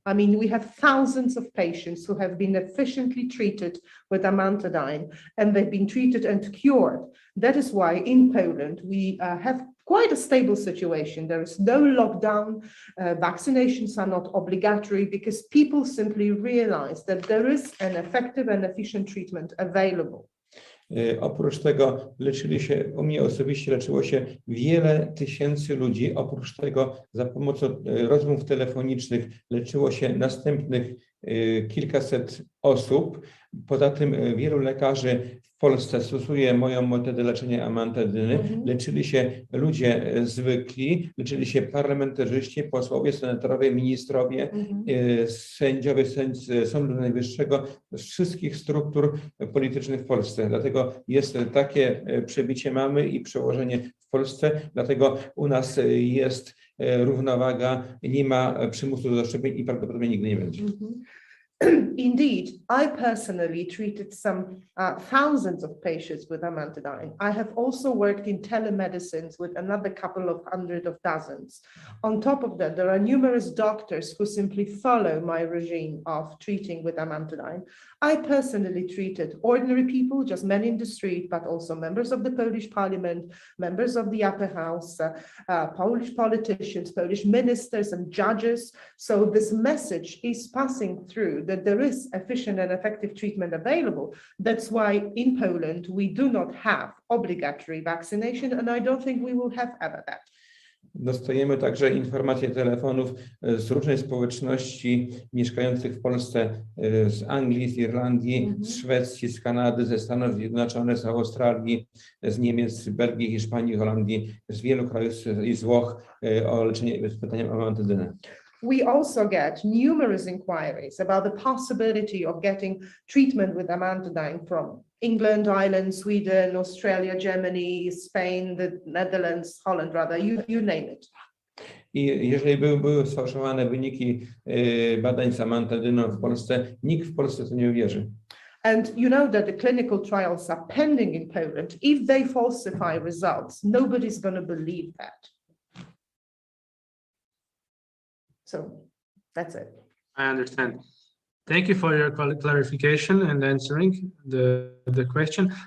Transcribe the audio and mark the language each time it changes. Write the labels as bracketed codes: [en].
[en] I mean, we have thousands of patients who have been efficiently treated with amantadine, and they've been treated and cured. That is why in Poland we have quite a stable situation. There is no lockdown. Vaccinations are not obligatory because people simply realize that there is an effective and efficient treatment available. [pl] Oprócz tego u mnie osobiście leczyło się wiele tysięcy ludzi. Oprócz tego za pomocą rozmów telefonicznych leczyło się następnych kilkaset osób. Poza tym wielu lekarzy w Polsce stosuje moją metodę leczenia amantadyny. Leczyli się ludzie zwykli, leczyli się parlamentarzyści, posłowie, senatorowie, ministrowie, sędziowie Sądu Najwyższego, z wszystkich struktur politycznych w Polsce. Dlatego jest takie przebicie mamy i przełożenie w Polsce, dlatego u nas jest równowaga, nie ma przymusu do szczepień i prawdopodobnie nigdy nie będzie. [en] Indeed, I personally treated some thousands of patients with amantadine. I have also worked in telemedicines with another couple of hundred of dozens. On top of that, there are numerous doctors who simply follow my regime of treating with amantadine. I personally treated ordinary people, just men in the street, but also members of the Polish parliament, members of the upper house, Polish politicians, Polish ministers and judges. So this message is passing through that there is efficient and effective treatment available. That's why in Poland we do not have obligatory vaccination, and I don't think we will have ever that. [pl] Dostajemy także informacje telefonów z różnej społeczności mieszkających w Polsce, z Anglii, z Irlandii, z Szwecji, z Kanady, ze Stanów Zjednoczonych, z Australii, z Niemiec, z Belgii, Hiszpanii, Holandii, z wielu krajów i z Włoch o leczenie z pytaniem o amantadynę. [en] We also get numerous inquiries about the possibility of getting treatment with amantadine from England, Ireland, Sweden, Australia, Germany, Spain, the Netherlands, Holland, rather, you name it. [pl] I jeżeli były sfałszowane wyniki badań z amantadyną w Polsce, nikt w Polsce to nie uwierzy. [en] And you know that the clinical trials are pending in Poland. If they falsify results, nobody's going to believe that. So that's it. I understand. Thank you for your clarification and answering the question.